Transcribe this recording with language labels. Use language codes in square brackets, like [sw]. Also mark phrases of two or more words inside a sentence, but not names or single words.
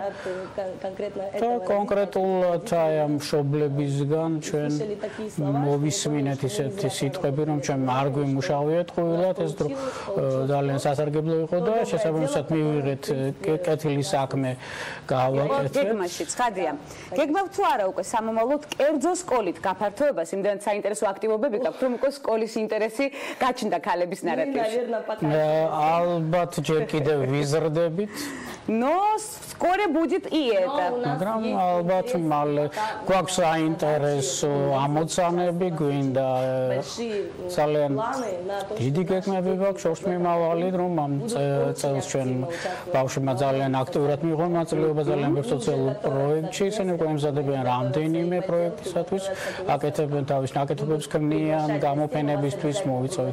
[ka] და კონკრეტულად აი ამ მშობლებისგან ჩვენ მოვისმინეთ ისეთი სიტყვები, რომ ჩვენ არ გვიმუშავიათ ყოველად, ეს დრო ძალიან სასარგებლო იყო და შესაბამისად მივიღეთ კეთილი საქმე გავაკეთეთ. გეგმაში ცხადია. გეგმავთ თუ არა უკვე სამომავლოდ კერძო სკოლით გაფართოებას, იმდენად საინტერესო აქტივობები გაქვთ, რომ უკვე სკოლის ინტერესი გაჩნდა ქალების ნარატივში. ალბათ ჯერ კიდევ ვიზრდებით. [ru] Но скоро будет и это. [ka] მაგრამ ალბათ მალე გვაქვს საინტერესო ამოცანები, გვინდა ძალიან დიდი გეგმები გვაქვს შორს მიმავალი, რომ ამ წელს ჩვენ ბავშვებმა ძალიან აქტიურად მიიღონ მონაწილეობა ძალიან ბევრ სოციალურ პროექტში, ისინი უკვე ემზადებიან რამდენიმე პროექტისათვის, აკეთებენ თავის ნაკეთობებს ქმნიან გამოფენებისთვის, მოვიწვევთ